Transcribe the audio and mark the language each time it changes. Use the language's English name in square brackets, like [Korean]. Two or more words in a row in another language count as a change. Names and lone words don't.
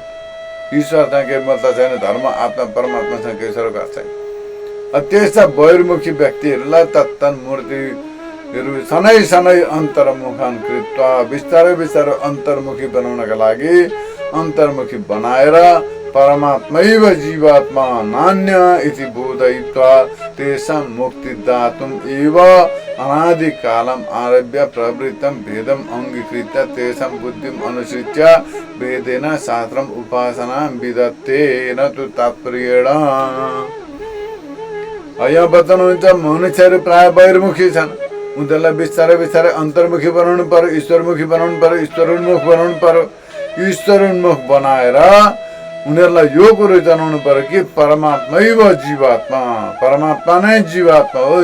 [Nepali] ईश्वरसँग केही मतलब छैन, धर्म आत्मा परमात्मासँग केही सरोकार छैन। त्यस्ता बहिर्मुखी व्यक्तिहरूलाई [Sanskrit] तत्तन मूर्तिहरू सनै सनै अन्तर्मुखान कृत्वा [Nepali] बिस्तारै बिस्तारै अन्तर्मुखी बनाउनका लागि अन्तर्मुखी बनाएर [Sanskrit] परमात्मैव जीवात्मा नान्य इति बोधयित्वा तेषां मुक्तिदातुम् एव अनादिकालम् आरभ्य प्रवृत्तं भेदम् अङ्गीकृत्य तेषां बुद्धिम् अनुसृत्य वेदेन शास्त्रम् उपासनां विदत्ते न तु तात्पर्येण। [Nepali] यहाँ बताउनुहुन्छ मनुष्यहरू प्राय बहिर्मुखी छन्, उनीहरूलाई बिस्तारै बिस्तारै अन्तर्मुखी बनाउनु पर्यो, ईश्वरमुखी बनाउनु पर्यो, ईश्वरोन्मुख बनाउनु पर्यो। ईश्वरोन्मुख बनाएर उनीहरूलाई यो कुरो जनाउनु पर्यो कि [Sanskrit] परमात्मैव जीवात्मा, [Nepali] परमात्मा नै जीवात्मा हो,